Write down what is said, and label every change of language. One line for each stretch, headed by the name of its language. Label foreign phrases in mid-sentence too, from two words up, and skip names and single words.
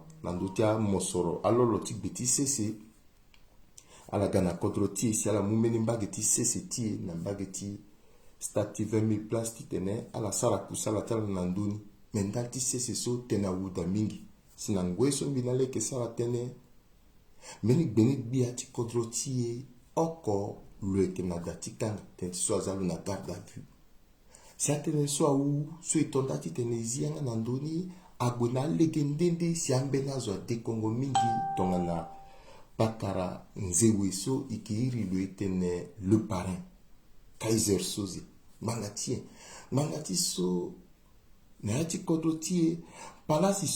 Sango: nando ti amosoro alolo ti gbe ti sese ala ga na kodro ti e si ala mu mbeni mbage ti sese ti e na mbage ti stati 20,000 place ti tene ala sara kusala ti ala na ndöni me ndali ti sese so tene awuda mingi si na ngoi so mbi na leke sara tene meni gbeni gbia ti kodro ti e oko lo yeke na ga ti kanga tene ti so aza lo na
French: garde à vue
Sango: si atene so awu so e tonda ti tene zi yanga na ndöni agbe na alege ndende si ambeni azo adekongo mingi tongana bakara nzewe so yeke iri lo e tene
French: le parrain
Sango: Kaiser Soze ngbanga ti so na ya ti kodro ti e palasi so